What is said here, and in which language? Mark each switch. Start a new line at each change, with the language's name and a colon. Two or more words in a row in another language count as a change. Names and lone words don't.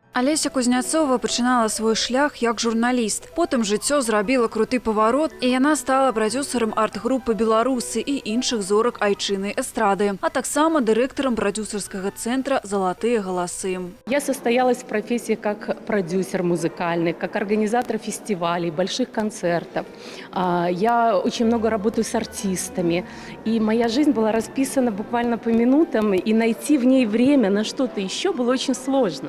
Belarusian: Алеся Кузнецова пачынала свой шлях як журналіст. Потым жыццё зрабіла круты паварот, і яна стала прадюсерам арт-групы «Беларусы» і іншых зорак айчыннай эстрады, а таксама дырэктарам прадюсерскага центра «Золотые голосы».
Russian: Я состоялась в профессии как продюсер музыкальный, как организатор фестивалей, больших концертов. Я очень много работаю с артистами. И моя жизнь была расписана буквально по минутам, и найти в ней время на что-то еще было очень сложно.